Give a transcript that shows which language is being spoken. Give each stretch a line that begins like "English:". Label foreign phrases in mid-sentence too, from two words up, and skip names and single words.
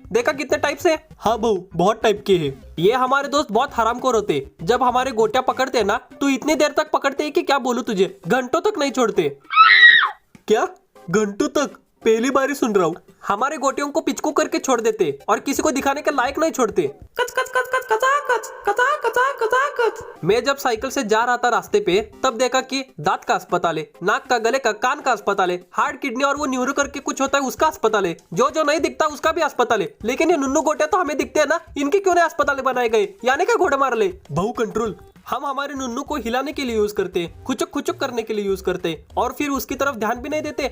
Hindi: देखा कितने टाइप से। हाँ बहू, बहुत टाइप के हैं। ये हमारे दोस्त बहुत हरामखोर होते। जब हमारे गोटियां पकड़ते ना तो इतनी देर तक पकड़ते हैं कि क्या बोलूं तुझे, घंटों तक नहीं छोड़ते। क्या? घंटों तक? पहली बार ही सुन रहा हूँ। हमारे गोटियों को पिचकू करके छोड़ देते और किसी को दिखाने के लायक नहीं छोड़ते। कच कच कच कच कचा कच कचा कचा कचा कच। मैं जब साइकिल से जा रहा था रास्ते पे, तब देखा कि दांत का अस्पताल है, नाक का, गले का, कान का अस्पताल है, हार्ट, किडनी और वो न्यूरो करके कुछ होता है उसका अस्पताल है। जो जो नहीं दिखता उसका भी अस्पताल है। लेकिन ये नुन्नू गोटिया तो हमें दिखते हैं ना, इनके क्यों नहीं अस्पताल बनाए गए? यानी क्या घोड़े मार ले। बहु कंट्रोल। हम हमारे नुन्नू को हिलाने के लिए यूज करते हैं, खुचुक खुचुक करने के लिए यूज करते हैं, और फिर उसकी तरफ ध्यान भी नहीं देते।